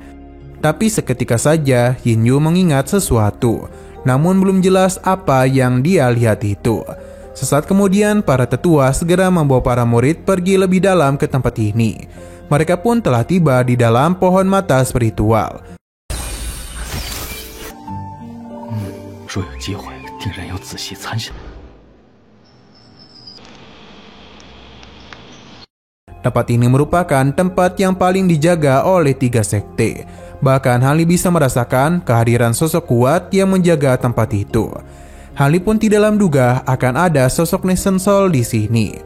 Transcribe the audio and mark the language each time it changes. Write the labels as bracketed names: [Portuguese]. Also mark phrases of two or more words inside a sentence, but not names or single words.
[Indonesian] Tapi seketika saja Yin Yu mengingat sesuatu, namun belum jelas apa yang dia lihat itu. Sesaat kemudian para tetua segera membawa para murid pergi lebih dalam ke tempat ini. Mereka pun telah tiba di dalam pohon mata spiritual. [Chinese] 若有机会，定然要仔细参详。 [Indonesian] Tempat ini merupakan tempat yang paling dijaga oleh 3 sekte. Bahkan Hali bisa merasakan kehadiran sosok kuat yang menjaga tempat itu. Hali pun tidak menduga akan ada sosok Nation Soul di sini.